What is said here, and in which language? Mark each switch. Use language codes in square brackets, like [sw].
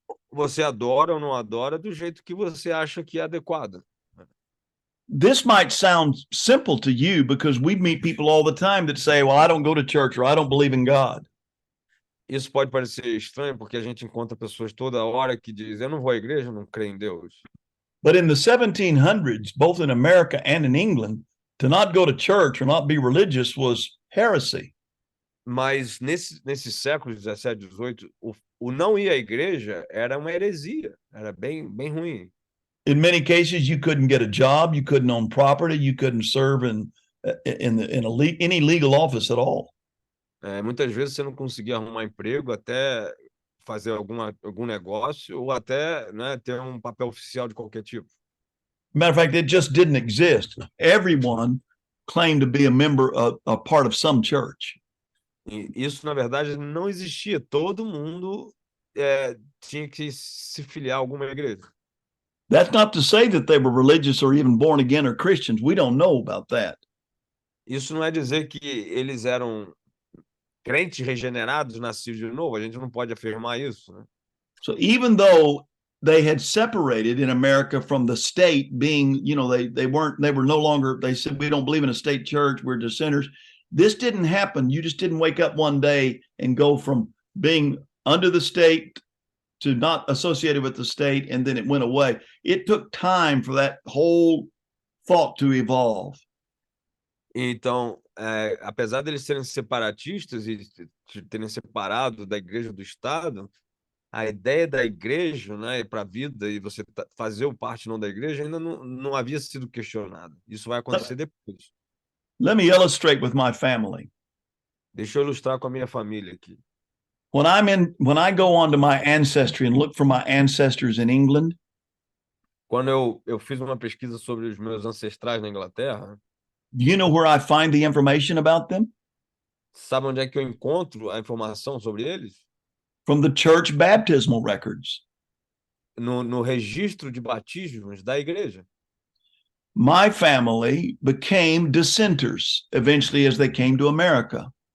[pt] Você adora ou não adora do jeito que você acha que é adequado. [en] This might sound simple to you because we meet people all the time that say, "Well, I don't go to church or I don't believe in God." [pt] Isso pode parecer estranho porque a gente encontra pessoas toda hora que dizem: eu não vou à igreja, não creio em Deus. [en] But in the 1700s, both in America and in England, to not go to church or not be religious was heresy. [pt] Mas nesses séculos 17, 18, o não ir à igreja era uma heresia, era bem ruim. [en] In many cases, you couldn't get a job, you couldn't own property, you couldn't serve in any legal office at all. [pt] Muitas vezes você não conseguia arrumar emprego, até fazer algum negócio, ou até, né, ter um papel oficial de qualquer tipo. [en] Matter of fact, it just didn't exist. Everyone claimed to be a member of a part of some church. [pt] E isso, na verdade, não existia. Todo mundo tinha que se filiar a alguma igreja. [en] That's not to say that they were religious or even born again or Christians. We don't know about that. [pt] Isso não é dizer que eles eram crentes regenerados, nascidos de novo. A gente não pode afirmar isso, né? [en] So even though they had separated in America from the state being, they were no longer, they said, we don't believe in a state church, we're dissenters. This didn't happen. You just didn't wake up one day and go from being under the state to not associated with the state, and then it went away. It took time for that whole thought to evolve. [pt] Então, apesar deles serem separatistas e terem separado da igreja do Estado, a ideia da igreja, né, para a vida e você fazer parte não da igreja ainda não havia sido questionada. Isso vai acontecer depois. [en] Let me illustrate with my family. [pt] Deixa eu ilustrar com a minha família aqui. [en] When I go onto my ancestry and look for my ancestors in England, [pt] quando eu fiz uma pesquisa sobre os meus ancestrais na Inglaterra, [en] do you know where I find the information about them? [pt] Sabe onde é que eu encontro a informação sobre eles? [en] From the church baptismal records. [pt] No registro de batismos da igreja. [en] My family became dissenters eventually as they came to America.